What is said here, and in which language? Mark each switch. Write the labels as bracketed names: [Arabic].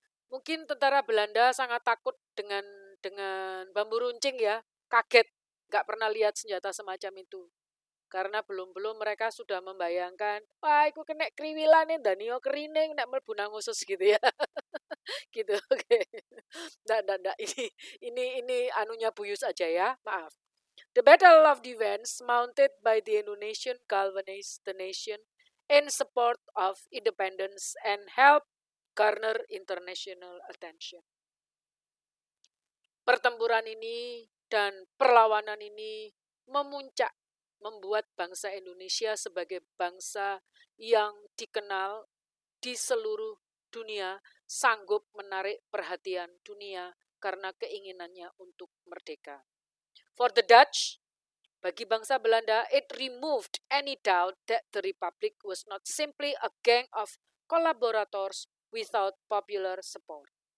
[Indonesian] Mungkin tentara Belanda sangat takut dengan bambu runcing ya, kaget, nggak pernah lihat senjata semacam itu. Karena belum-belum mereka sudah membayangkan, wah aku kena kriwilan dan yo kerining, [Javanese] nek mlebu nang usus [Indonesian] gitu ya. Gitu, oke. Nggak, ini anunya Buyus aja ya, maaf. [English] The Battle of the Vents, mounted by the Indonesian, galvanized the nation in support of independence and help garner international attention. [Indonesian] Pertempuran ini dan perlawanan ini memuncak, membuat bangsa Indonesia sebagai bangsa yang dikenal di seluruh dunia, sanggup menarik perhatian dunia karena keinginannya untuk merdeka. [English] For the Dutch, [Indonesian] bagi bangsa Belanda, [English] it removed any doubt that the Republic was not simply a gang of collaborators without popular support.